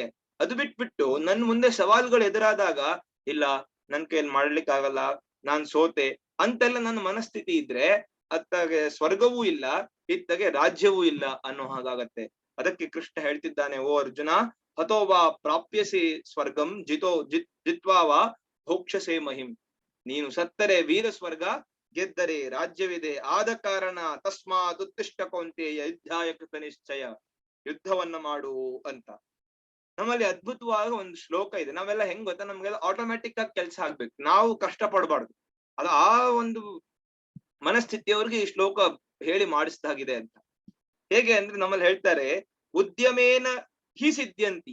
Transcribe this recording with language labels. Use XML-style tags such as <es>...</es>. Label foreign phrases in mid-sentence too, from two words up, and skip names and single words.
<kn>ಅದು ಬಿಟ್ಬಿಟ್ಟು ನನ್ ಮುಂದೆ ಸವಾಲುಗಳು ಎದುರಾದಾಗ ಇಲ್ಲ ನನ್ ಕೈಯಲ್ಲಿ ಮಾಡ್ಲಿಕ್ಕೆ ಆಗಲ್ಲ, ನಾನ್ ಸೋತೆ ಅಂತೆಲ್ಲ ನನ್ನ ಮನಸ್ಥಿತಿ ಇದ್ರೆ ಅತ್ತಾಗೆ ಸ್ವರ್ಗವೂ ಇಲ್ಲ, ಇತ್ತಗೆ ರಾಜ್ಯವೂ ಇಲ್ಲ ಅನ್ನೋ ಹಾಗಾಗತ್ತೆ. ಅದಕ್ಕೆ ಕೃಷ್ಣ ಹೇಳ್ತಿದ್ದಾನೆ, ಓ ಅರ್ಜುನ,</kn> <sa>ಹತೋವಾ ಪ್ರಾಪ್ಯಸಿ ಸ್ವರ್ಗಂ ಜಿತ್ವಾವಾ ಭೋಕ್ಷಸೆ ಮಹಿಂ.</sa> <kn>ನೀನು ಸತ್ತರೆ ವೀರ ಸ್ವರ್ಗ, ಗೆದ್ದರೆ ರಾಜ್ಯವಿದೆ. ಆದ ಕಾರಣ</kn> <sa>ತಸ್ಮಾತ್ ಉತ್ತಿಷ್ಠ ಕೌಂತೆಯ ಯುದ್ಧಾಯ ಕೃತ ನಿಶ್ಚಯ.</sa> <kn>ಯುದ್ಧವನ್ನ ಮಾಡು ಅಂತ. ನಮ್ಮಲ್ಲಿ ಅದ್ಭುತವಾದ ಒಂದು ಶ್ಲೋಕ ಇದೆ. ನಾವೆಲ್ಲ ಹೆಂಗ್ ಗೊತ್ತಾ, ನಮ್ಗೆಲ್ಲ ಆಟೋಮ್ಯಾಟಿಕ್ ಆಗಿ ಕೆಲ್ಸ ಆಗ್ಬೇಕು, ನಾವು ಕಷ್ಟ ಪಡಬಾರ್ದು. ಅದು ಆ ಒಂದು ಮನಸ್ಥಿತಿಯವ್ರಿಗೆ ಈ ಶ್ಲೋಕ ಹೇಳಿ ಮಾಡಿಸಿದಾಗಿದೆ ಅಂತ. ಹೇಗೆ ಅಂದ್ರೆ ನಮ್ಮಲ್ಲಿ ಹೇಳ್ತಾರೆ,</kn> <sa>ಉದ್ಯಮೇನ ಹಿ ಸಿದ್ಧ್ಯಂತಿ.</sa>